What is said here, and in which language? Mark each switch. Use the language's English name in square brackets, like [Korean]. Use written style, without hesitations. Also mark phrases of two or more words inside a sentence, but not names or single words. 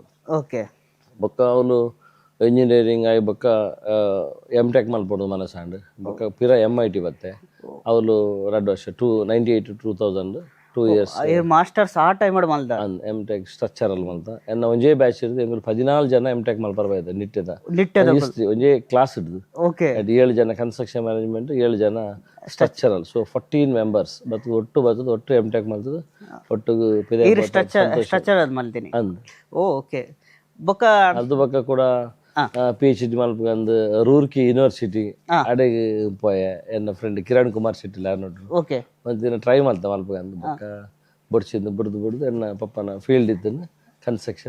[Tulu] ಓಕೆ ಬೊಕ್ಕ ಅವನು ಇಂಜಿನಿಯರಿಂಗ್ ಆಗಿ ಬೊಕ್ಕ M.Tech ಮಲ್ಪೊಡು ಮನಸ್ಸಾಂಡ್ ಬೊಕ್ಕ ಪಿರ MIT ಬತ್ತೆ ಅವಳು 2 ವರ್ಷ 98 to 2000 2 years ಮಾಸ್ಟರ್ಸ್ ಆ ಟೈಮ್ ಮಲ್ದ M.Tech ಸ್ಟ್ರಕ್ಚರಲ್ ಮಲ್ತ ಎನ್ನ ಒಂಜೇ ಬ್ಯಾಚ್ ಇರ್ದು ಎಂಗಳು 14 ಜನ M.Tech ಮಲ್ಪರ್ಬಾಯ್ದ ನಿಟ್ಟೆದ ಹಿಸ್ಟ್ರಿ ಒಂಜೇ ಕ್ಲಾಸ್ ಇಡ್ದು ಓಕೆ 7 ಜನ [English] construction management [Tulu] 7 ಜನ ಸ್ಟ್ರಕ್ಚರಲ್ ಸೊ 14 ಮೆಂಬರ್ಸ್ ಬತ್ತು ಒಟ್ಟು M.Tech ಮಲ್ತದ ಒಟ್ಟಿಗೆ ಸ್ಟ್ರಕ್ಚರ್ ಅದ್ ಮಲ್ತೀನಿ ಅಂದ್ ಓಕೆ ಬೊಕ್ಕ ಅದು ಬೊಕ್ಕ ಕೂಡ PhD ಮಲ್ಪಂದು ರೂರ್ಕಿ ಯೂನಿವರ್ಸಿಟಿ ಅಡೆಗೆ ಪೋಯ ಎನ್ನ ಫ್ರೆಂಡ್ ಕಿರಣ್ ಕುಮಾರ್ ಶೆಟ್ಟಿ ಲಾರ್ನೋಟ್ರು ಓಕೆ ಒಂದು ಟ್ರೈ ಮಾಡ್ತ ಮಲ್ಪಂದು ಬೊಕ್ಕ ಬೊಡ್ಸಿಂದು ಬಿಡ್ದು ಎನ್ನ ಪಪ್ಪನ ಫೀಲ್ಡ್ ಇತ್ತು ಕನ್ಸ್ಟ್ರಕ್ಷನ್